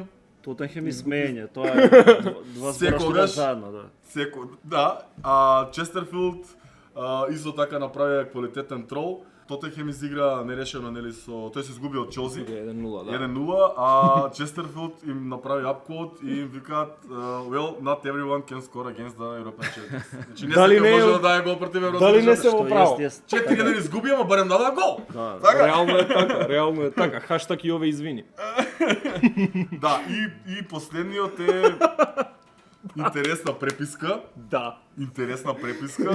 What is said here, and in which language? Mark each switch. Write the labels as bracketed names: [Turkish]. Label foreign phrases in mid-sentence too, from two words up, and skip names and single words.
[Macedonian] Тотенхем и смеење, тоа е два збора што Секогаш. идат заедно, да. да, Честерфилд исто така направи квалитетен трол. Тотенхем изигра нерешено, нели со тој се изгуби од Челси. 1-0, да. 1-0, а Честерфилд им направи апкод и им викаат [English] well, not everyone can score against the European champions. [Macedonian] Значи не Дали секој не е- може да даде гол против Европските Дали не се шампиони. во право? 4-1 изгуби, ама барем даде гол. Да, Така? Реално е така. Хаштаг и ове извини. Да, и последниот е интересна преписка. Да. Интересна преписка.